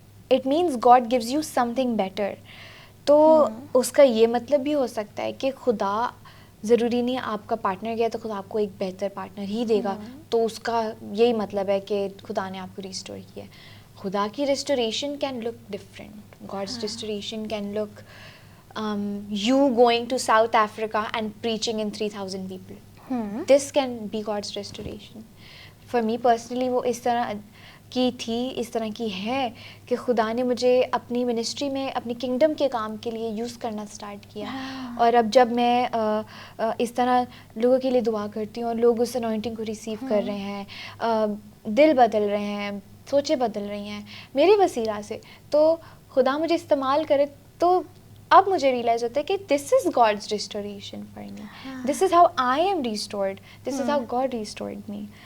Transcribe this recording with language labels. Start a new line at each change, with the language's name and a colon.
English: It means God gives you something better.
Urdu: تو اس کا یہ مطلب بھی ہو سکتا ہے کہ خدا ضروری نہیں آپ کا پارٹنر گیا تو خدا آپ کو ایک بہتر پارٹنر ہی دے گا, تو اس کا یہی مطلب ہے کہ خدا نے آپ کو ریسٹور کیا. خدا کی
English: Restoration can look different. God's restoration can look you going to South Africa and preaching in 3,000 people. This can be God's restoration. For me personally
Urdu: وہ اس طرح کی تھی, اس طرح کی ہے کہ خدا نے مجھے اپنی منسٹری میں اپنی کنگڈم کے کام کے لیے یوز کرنا سٹارٹ کیا. اور اب جب میں اس طرح لوگوں کے لیے دعا کرتی ہوں اور لوگ اس انوائنٹنگ کو ریسیو کر رہے ہیں, دل بدل رہے ہیں, سوچیں بدل رہی ہیں میری وسیلہ سے, تو خدا مجھے استعمال کرے, تو اب مجھے ریئلائز ہوتا ہے کہ
English: This is God's restoration for me, this is how I am restored, this is how God restored me.